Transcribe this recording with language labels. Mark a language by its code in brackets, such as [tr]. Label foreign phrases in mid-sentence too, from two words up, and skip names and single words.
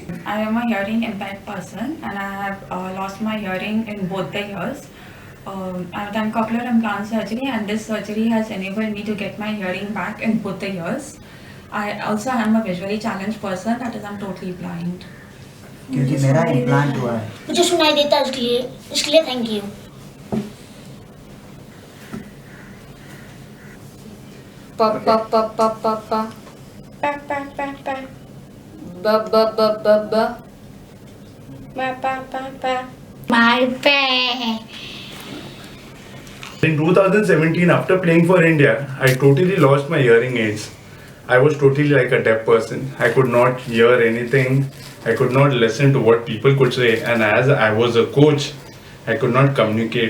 [en] I am a hearing impaired person and I have lost my hearing in both the ears. I've done cochlear implant surgery and this surgery has enabled me to get my hearing back in both the ears. I also am a visually challenged person, that is I'm totally blind. [hi] क्योंकि मेरा इम्प्लांट हुआ है मुझे सुनाई देता है इसलिए [en] thank you. Pa pa pa pa pa pa. Pa pa pa pa. Ba ba ba ba ba. Ma pa pa pa. My pet. In 2017, after playing for India, I totally lost my hearing aids. I was totally like a deaf person. I could not hear anything. I could not listen to what people could say. And as I was a coach, I could not communicate.